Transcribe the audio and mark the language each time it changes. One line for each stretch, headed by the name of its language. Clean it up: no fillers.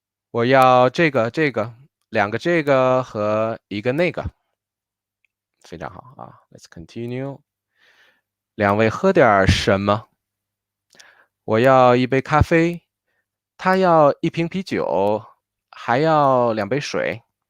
Chinese: 我要这个，两个这个和一个那个。非常好
English: Let's continue.
Chinese: 两位喝点什么？我要一杯咖啡，他要一瓶啤酒，还要2杯水。